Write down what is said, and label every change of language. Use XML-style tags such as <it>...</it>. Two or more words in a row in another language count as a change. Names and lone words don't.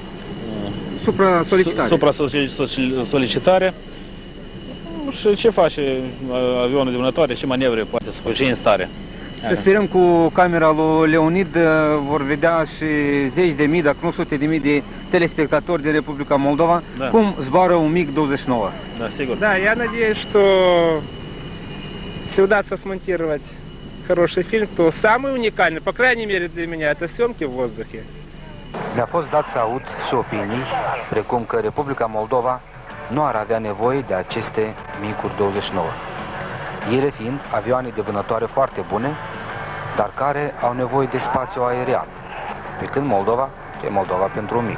<ro>Supra-solicitare. Și ce face avionul de vânătoare, ce manevre poate să facă, ce în stare. Să sperăm cu camera lui Leonid vor vedea și zeci de mii, dacă nu sute de mii de telespectatori din Republica Moldova, cum zboară un MiG-29.</ro> <ru>Да, сигурно. Да, я надеюсь, что если удастся смонтировать хороший фильм, то самый уникальный, по крайней мере для меня, это съемки в воздухе.</ru> <ro>Mi-a fost dat să aud și opinii, precum că Republica Moldova nu ar avea nevoie de aceste MiG-uri 29. Ele fiind avioane de vânătoare foarte bune, dar care au nevoie de spațiu aerian, pe când Moldova e Moldova pentru un MiG.</ro>